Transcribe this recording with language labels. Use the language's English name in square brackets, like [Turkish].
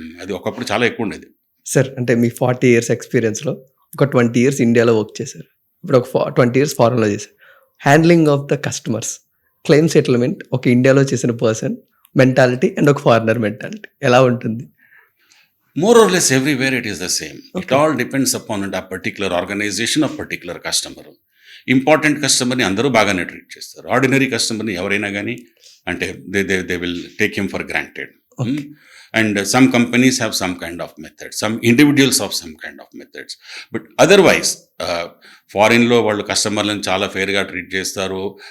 [Telugu] అది ఒకప్పుడు చాలా ఎక్కువ ఉండేది. సార్ అంటే మీ 40 years ఎక్స్పీరియన్స్లో ఒక 20 years ఇండియాలో వర్క్ చేశారు, ఇప్పుడు ఒక 20 years ఫారెన్లో చేశారు. Handling of the customers, claim settlement, ఒక ఇండియాలో చేసిన పర్సన్ మెంటాలిటీ అండ్ ఒక ఫారినర్ మెంటాలిటీ ఎలా ఉంటుంది? [English] More or less everywhere it is the same. Okay. It all depends upon a particular organization or particular customer. [Telugu] Important కస్టమర్ని అందరూ బాగానే treat చేస్తారు. ఆర్డినరీ కస్టమర్ని ఎవరైనా కానీ అంటే [English] They will take him for granted. And some companies have some kind of methods, some individuals of some kind of methods. [Telugu] But otherwise ఫారిన్లో వాళ్ళు కస్టమర్లను చాలా ఫెయిర్గా ట్రీట్ చేస్తారు.